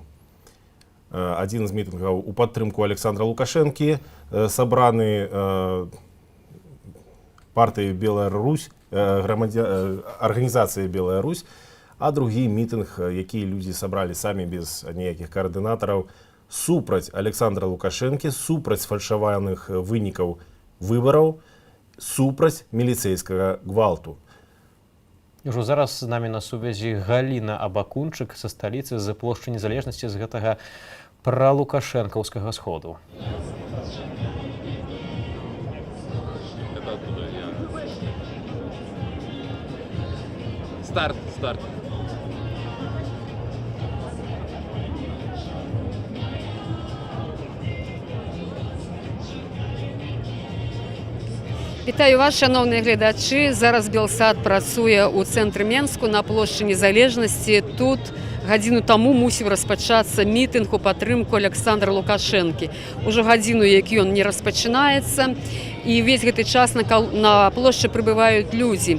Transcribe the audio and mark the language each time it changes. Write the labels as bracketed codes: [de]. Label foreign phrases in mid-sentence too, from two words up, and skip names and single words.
[be] Адзін з мітынгаў у падтрымку Александра Лукашэнкі, сабраны партыяй Белая Русь, арганізацыяй Белая Русь, а другі мітынг, які людзі сабралі самі без ніякіх каардынатараў, супраць Александра Лукашэнкі, супраць фальшаваных вынікаў выбараў, супраць міліцэйскага гвалту. Ужо зараз з намі на сувязі Галіна Абакунчык са сталіцы, з плошчы Незалежнасці, з гэтага пралукашэнкаўскага сходу. Старт. Вітаю вас, шановні глядачі. Зараз Белсат працуе ў цэнтры Менску на плошчы Незалежнасці. Тут гадзіну таму мусіў распачацца мітынг у падтрымку Александра Лукашэнкі. Ужо гадзіну, як ён не распачынаецца, і ўвесь гэты час на плошчы прыбываюць людзі.